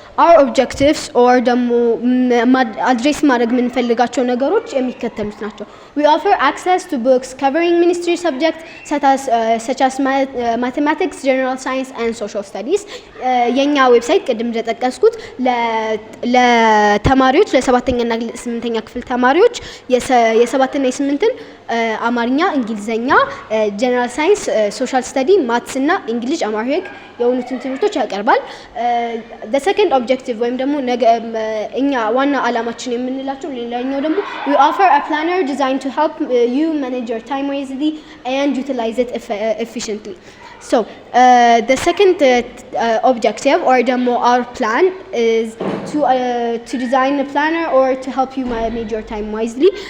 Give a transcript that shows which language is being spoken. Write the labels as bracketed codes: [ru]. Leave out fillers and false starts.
[en] Our objectives or [am] ደግሞ አድሬስ ማድረግ የምንፈልጋቸው ነገሮች የሚከተሉት ናቸው። [en] We offer access to books covering ministry subjects such as mathematics, general science and social studies. [am] የኛ ዌብሳይት ቅድም እንደጠቀስኩት ለተማሪዎች ለ7ኛ እና 8ኛ ክፍል ተማሪዎች የ7ና የ8ን አማርኛ፣ እንግሊዘኛ፣ ጀነራል ሳይንስ፣ ሶሻል ስተዲ፣ ማትስ እና እንግሊዝ አማርኛ የሆኑትን ትምህርቶች ያቀርባል። [en] the second objective [am] ወይም ደግሞ እኛ ዋና አላማችን የምንላቸው ሌላኛው ደግሞ [en] we offer a planner designed to help you manage your time wisely and utilize it efficiently. So the second objective or ደግሞ our plan is to design a planner or to help you manage your time wisely.